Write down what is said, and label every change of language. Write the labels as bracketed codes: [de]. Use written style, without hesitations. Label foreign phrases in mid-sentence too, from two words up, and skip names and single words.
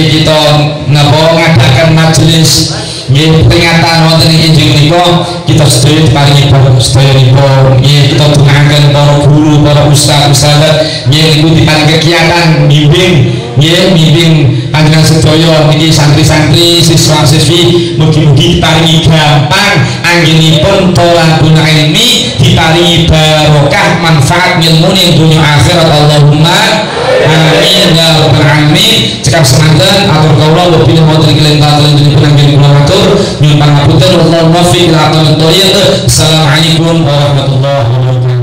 [jv] kita napa ngadakan majelis nggih peringatan wonten ing injil menika kita sedaya diparingi barokah sedayanipun nggih kita dongaken para guru para ustaz-ustazat nggih niku diparingi kegiatan bimbing panjenengan sedaya niki santri-santri siswa-siswi mugi-mugi diparingi gampang anggenipun [ar] طلب العلم [jv] diparingi barokah manfaat ilmune dunya akhirat [ar] اللهم آمين يا رب العالمين. [jv] Cekap semanten atur kawula [ar] وبالله التوفيق والهداية [jv] pun anggen kula matur nyuwun pangapunten [ar] والله الموفق إلى أقوم الطريق. السلام عليكم ورحمة الله وبركاته.